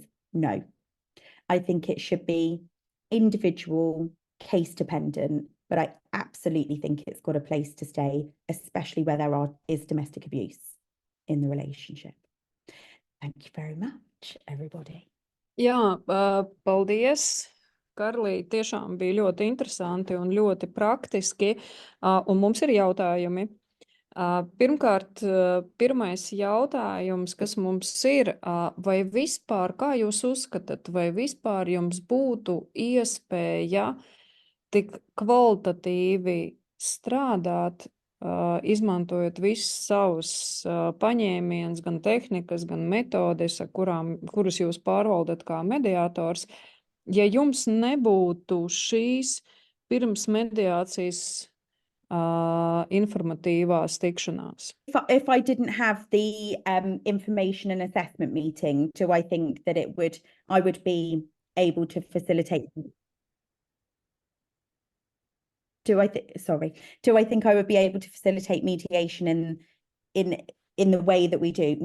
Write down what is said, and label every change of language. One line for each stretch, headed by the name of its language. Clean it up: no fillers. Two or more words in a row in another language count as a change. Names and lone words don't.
English: No. I think it should be individual, case dependent, but I absolutely think it's got a place to stay, especially where there is domestic abuse in the relationship. Thank you very much, everybody.
Latvian: Jā, paldies, Karlī. Tiešām bija ļoti interesanti un ļoti praktiski. Un mums ir jautājumi. Pirmkārt, pirmais jautājums, kas mums ir, vai vispār, kā jūs uzskatāt, vai vispār jums būtu iespēja tik kvalitatīvi strādāt, izmantojot visus savus paņēmienus, gan tehnikas, gan metodes, kurus jūs pārvaldat kā mediātors, ja jums nebūtu šīs pirms mediācijas informatīvās tikšanās?
English: If I didn't have the information and assessment meeting, do I think that I would be able to facilitate? Do I think I would be able to facilitate mediation in the way that we do?